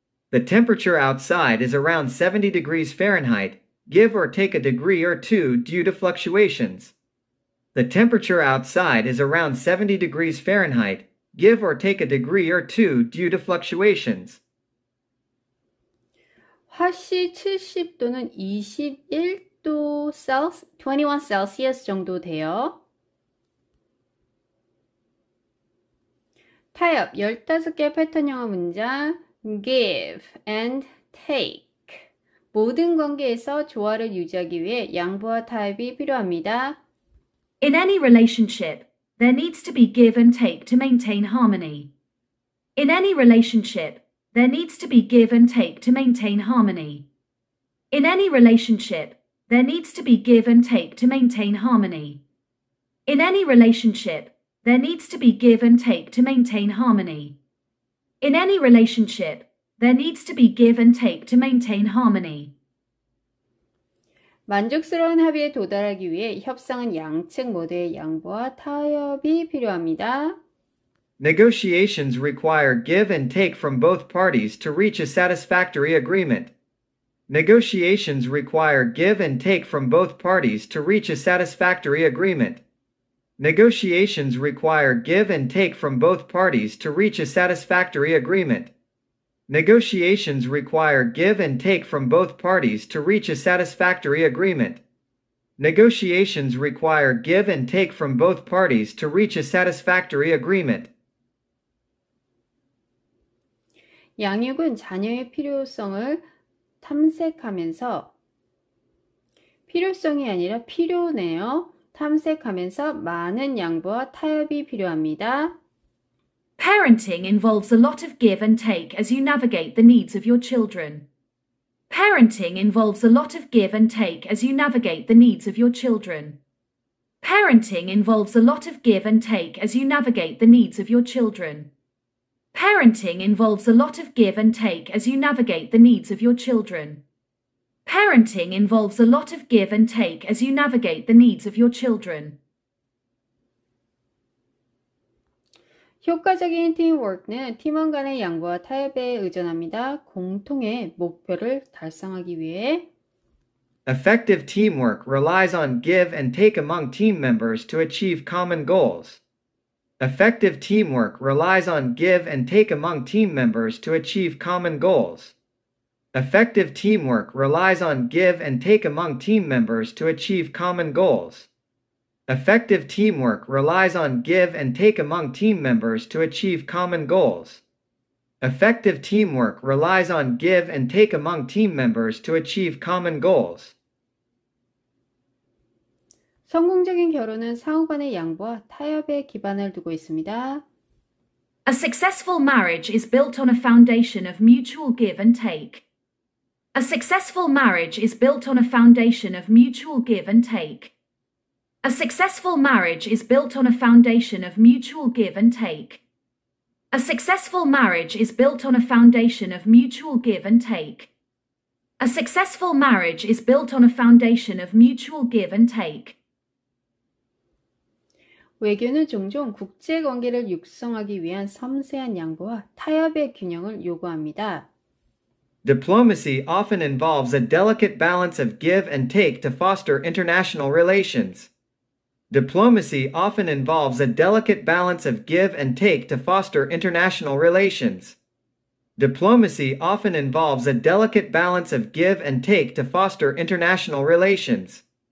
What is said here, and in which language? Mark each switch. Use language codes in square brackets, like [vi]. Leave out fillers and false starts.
[en] The temperature outside is around 70 degrees Fahrenheit. Give or take a degree or two due to fluctuations. The temperature outside is around 70 degrees Fahrenheit. Give or take a degree or two due to fluctuations. [ko] 화씨 70도는 21도 셀시, 21 셀시어스 정도 돼요. 타협 15개 패턴 영어 문장 give and take 모든 관계에서 조화를 유지하기 위해 양보와 타협이 필요합니다. [en] In any relationship, there needs to be give and take to maintain harmony. In any relationship, there needs to be give and take to maintain harmony. In any relationship, there needs to be give and take to maintain harmony. In any relationship, there needs to be give and take to maintain harmony. In any relationship, there needs to be give and take to maintain harmony. [ko] 만족스러운 합의에 도달하기 위해 협상은 양측 모두의 양보와 타협이 필요합니다. [en] Negotiations require give and take from both parties to reach a satisfactory agreement. Negotiations require give and take from both parties to reach a satisfactory agreement. Negotiations require give and take from both parties to reach a satisfactory agreement. Negotiations require give and take from both parties to reach a satisfactory agreement. Negotiations require give and take from both parties to reach a satisfactory agreement. [ko] 양육은 자녀의 필요성을 탐색하면서 필요성이 아니라 필요네요. 탐색하면서 많은 양보와 타협이 필요합니다. [en] Parenting involves a lot of give and take as you navigate the needs of your children. Parenting involves a lot of give and take as you navigate the needs of your children. Parenting involves a lot of give and take as you navigate the needs of your children. Parenting involves a lot of give and take as you navigate the needs of your children. Parenting involves a lot of give and take as you navigate the needs of your children. [ko] 효과적인 팀워크는 팀원 간의 양보와 타협에 의존합니다. 공통의 목표를 달성하기 위해 [en] Effective teamwork relies on give and take among team members to achieve common goals. Effective teamwork relies on give and take among team members to achieve common goals. Effective teamwork relies on give and take among team members to achieve common goals. Effective teamwork relies on give and take among team members to achieve common goals. Effective teamwork relies on give and take among team members to achieve common goals. [ko] 성공적인 결혼은 상호간의 양보와 타협에 기반을 두고 있습니다. [en] A successful marriage is built on a foundation of mutual give and take. A successful marriage is built on a foundation of mutual give and take. A successful marriage is built on a foundation of mutual give and take. A successful marriage is built on a foundation of mutual give and take. A successful marriage is built on a foundation of mutual give and take. [ko] 외교는 종종 국제 관계를 육성하기 위한 섬세한 양보와 타협의 균형을 요구합니다. [en] Diplomacy often involves a delicate balance of give and take to foster international relations. Diplomacy often involves a delicate balance of give and take to foster international relations. Diplomacy often involves a delicate balance of give and take to foster international relations.